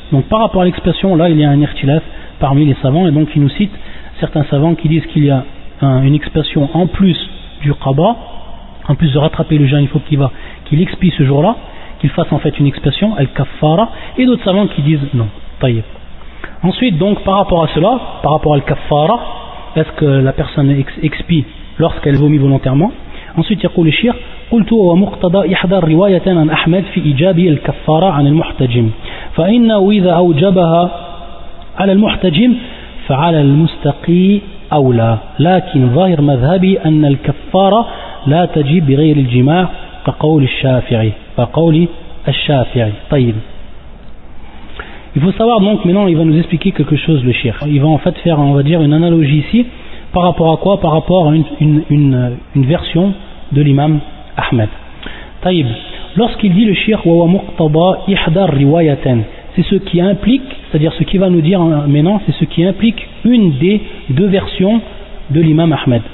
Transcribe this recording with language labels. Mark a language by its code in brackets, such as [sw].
[fr] Donc par rapport à l'expiation, là, il y a un ikhtilaf parmi les savants, et donc il nous cite certains savants qui disent qu'il y a une expiation en plus du qaba, en plus de rattraper le jeûne, il faut qu'il expie ce jour-là, qu'il fasse en fait une expiation, al-kaffara, et d'autres savants qui disent non, tayyib. Ensuite, donc, par rapport à cela, par rapport à al-kaffara, est-ce que la personne expie lorsqu'elle vomit volontairement? Ensuite, il y a le shir, [ar] قلتوا ومقتضى إحدى الروايتين عن أحمد في إيجاب الكفارة عن المحتجم فإنه إذا أوجبها على المحتجم فعلى المستقي أولى لكن ظاهر مذهبي أن الكفارة لا تجب بغير الجماع كقول الشافعي. طيب. [fr] Il faut savoir donc maintenant il va nous expliquer quelque chose le cheikh. Il va en fait faire on va dire une analogie ici par rapport à quoi, par rapport à une version de l'imam Ahmed. Taïb, lorsqu'il dit le shir [ar] wa wa muqtaba ihdar riwayatan, [fr] c'est ce qui implique, c'est-à-dire ce qu'il va nous dire maintenant, c'est ce qui implique une des deux versions de l'imam Ahmed.